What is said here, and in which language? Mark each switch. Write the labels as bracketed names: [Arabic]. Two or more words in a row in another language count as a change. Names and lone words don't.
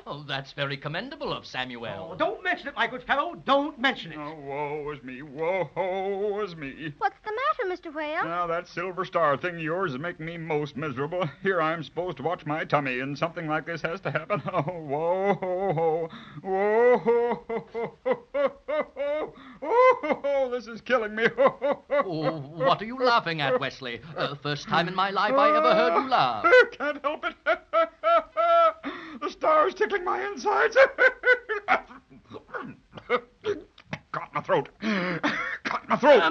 [English] Oh, that's very commendable of Samuel. Oh, don't mention it, my good fellow. Don't mention it. Oh, woe is me. Woe is me. What's the matter, Mr. Whale? Now, that silver star thing of yours is making me most miserable. Here I'm supposed to watch my tummy, and something like this has to happen. Oh, whoa, ho, ho. Whoa, ho, ho, ho, ho, ho, ho. Oh, ho, ho, this is killing me. Ho, ho, ho. Oh, what are you laughing at, Wesley? First time in my life I ever heard you laugh. Can't help it. The star's tickling my insides. Caught my throat. Caught my throat.